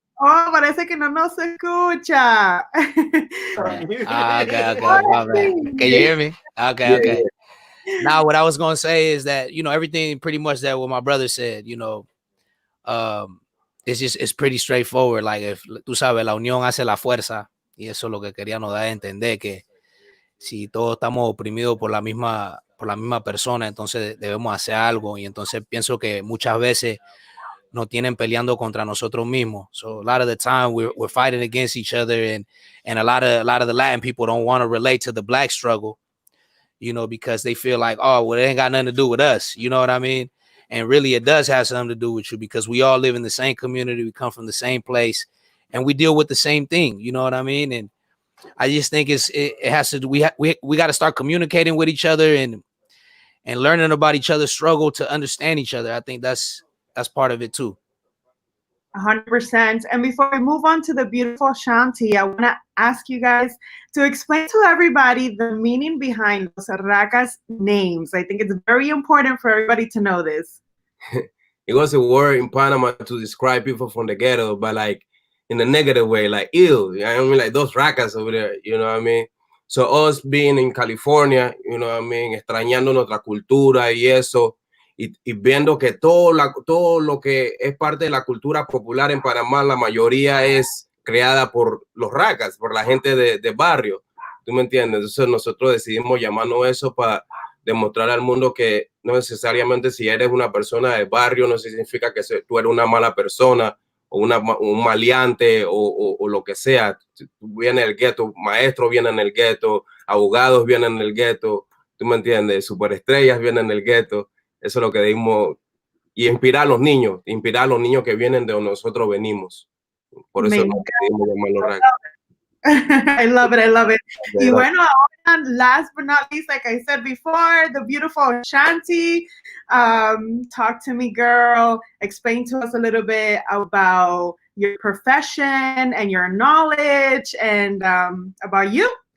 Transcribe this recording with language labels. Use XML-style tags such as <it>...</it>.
<es>Oh, parece que no nos escucha.</es> <en>Okay. Can you hear me? Okay. Now, what I was going to say is that, you know, everything pretty much that what my brother said, you know, it's pretty straightforward. Like, if</en> <es>tú sabes, la unión hace la fuerza, y eso es lo que queríamos dar a entender, que si todos estamos oprimidos por la misma persona, entonces debemos hacer algo. Y entonces pienso que muchas veces nos tienen peleando contra nosotros mismos.</es> <en>So a lot of the time we're fighting against each other, and a lot of the Latin people don't want to relate to the Black struggle, you know, because they feel like, oh, well, it ain't got nothing to do with us. You know what I mean? And really it does have something to do with you, because we all live in the same community. We come from the same place and we deal with the same thing. You know what I mean? And I just think it has to do, we got to start communicating with each other and learning about each other's struggle to understand each other. I think that's part of it too. 100%. And before we move on to the beautiful Shantee, I want to ask you guys to explain to everybody the meaning behind los Rakas names. I think it's very important for everybody to know this. It was a word in Panama to describe people from the ghetto, but like in a negative way, like ew. I mean, like those Rakas over there, you know what I mean? So us being in California, you know what I mean,</en> <es>extrañando nuestra cultura y eso, y viendo que todo lo que es parte de la cultura popular en Panamá, la mayoría es creada por los Rakas, por la gente de barrio, ¿tú me entiendes? Entonces nosotros decidimos llamarnos eso para demostrar al mundo que no necesariamente si eres una persona de barrio no significa que tú eres una mala persona o un maleante o lo que sea. Viene el gueto, maestros vienen en el gueto, abogados vienen en el gueto, ¿tú me entiendes? Superestrellas vienen en el gueto. Eso es lo que dimos. Y inspirar a los niños que vienen de donde nosotros venimos. Por eso nos decidimos llamarlo Rakas.</es> <en>I love it. I love it.</en> <es>Y bueno, ahora,</es> <en>last but not least, like I said before, the beautiful Shantee. Talk to me, girl. Explain to us a little bit about your profession and your knowledge and about you.</en>